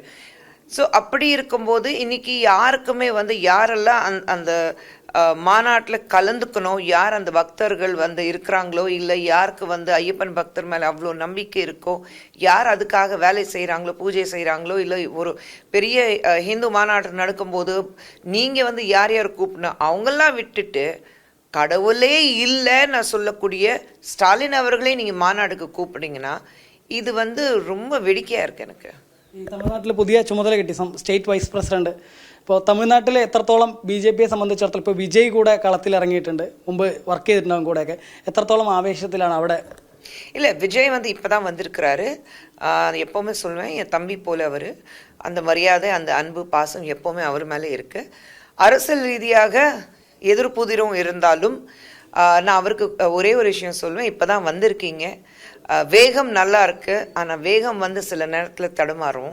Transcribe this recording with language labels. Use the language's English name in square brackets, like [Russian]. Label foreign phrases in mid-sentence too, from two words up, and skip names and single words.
[Tamil] ஸோ அப்படி இருக்கும்போது இன்னைக்கு யாருக்குமே யாரெல்லாம் அந்த மாநாட்டில் கலந்துக்கணும், யார் அந்த பக்தர்கள் இருக்கிறாங்களோ, இல்லை யாருக்கு ஐயப்பன் பக்தர் மேலே அவ்வளோ நம்பிக்கை இருக்கோ, யார் அதுக்காக வேலை செய்கிறாங்களோ, பூஜை செய்கிறாங்களோ, இல்லை ஒரு பெரிய ஹிந்து மாநாட்டு நடக்கும்போது நீங்கள் யார் யார் கூப்பிடணும், அவங்கெல்லாம் விட்டுட்டு கடவுளே இல்லை நான் சொல்லக்கூடிய ஸ்டாலின் அவர்களே நீங்கள் மாநாடுக்கு கூப்பிடுங்கன்னா இது ரொம்ப வேடிக்கையாக இருக்குது எனக்கு. [Malayalam] ഈ തമിഴ്നാട്ടിൽ പുതിയ ചുമതല കിട്ടി സ്റ്റേറ്റ് വൈസ് പ്രസിഡന്റ് ഇപ്പോൾ തമിഴ്നാട്ടിൽ എത്രത്തോളം BJP സംബന്ധിച്ചിടത്തോളം ഇപ്പോൾ വിജയ് കൂടെ കളത്തിലിറങ്ങിയിട്ടുണ്ട്, മുമ്പ് വർക്ക് ചെയ്തിട്ടുണ്ടാകും കൂടെയൊക്കെ, എത്രത്തോളം ആവേശത്തിലാണ് അവിടെ? [Tamil] இல்லை, விஜய் வந்து இப்போ தான் வந்திருக்கிறாரு. எப்போவுமே சொல்லுவேன், என் தம்பி போல அவர். அந்த மரியாதை, அந்த அன்பு, பாசம் எப்போவுமே அவர் மேலே இருக்கு. அரசியல் ரீதியாக எதிர்ப்புதிரும் இருந்தாலும் நான் அவருக்கு ஒரே ஒரு விஷயம் சொல்லுவேன், இப்போ தான் வந்திருக்கீங்க, வேகம் நல்லா இருக்கு, ஆனால் வேகம் வந்து சில நேரத்தில் தடுமாறும்.